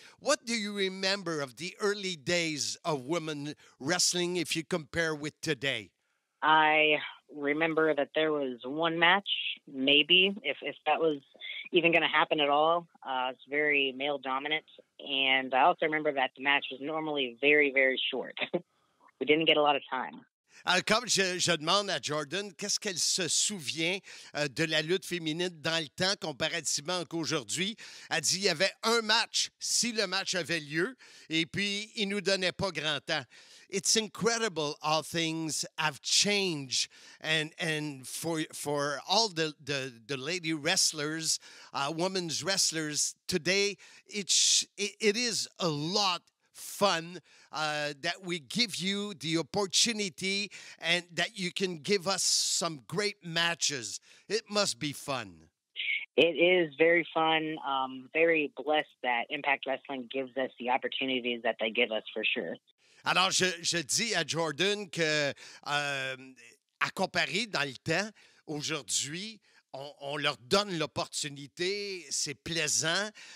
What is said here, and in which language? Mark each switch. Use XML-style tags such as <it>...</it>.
<en>What do you remember of the early days of women wrestling if you compare with today? I remember that there was one match, maybe, if that was even going to happen at all. It's very male dominant. And I also remember that the match was normally very, very short. We didn't get a lot of time.</en> <fr>Comme je demande à Jordan, qu'est-ce qu'elle se souvient de la lutte féminine dans le temps comparativement qu'aujourd'hui? Elle dit qu'il y avait un match si le match avait lieu et puis il ne nous donnait pas grand temps.</fr> <en>It's incredible how things have changed and for all the lady wrestlers, women's wrestlers today, it is a lot fun that we give you the opportunity and that you can give us some great matches. It must be fun. It is very fun. Very blessed that Impact Wrestling gives us the opportunities that they give us for sure.</en> <fr>Alors, je dis à Jordan que, à comparer dans le temps, aujourd'hui, on leur donne l'opportunité, c'est plaisant.</fr>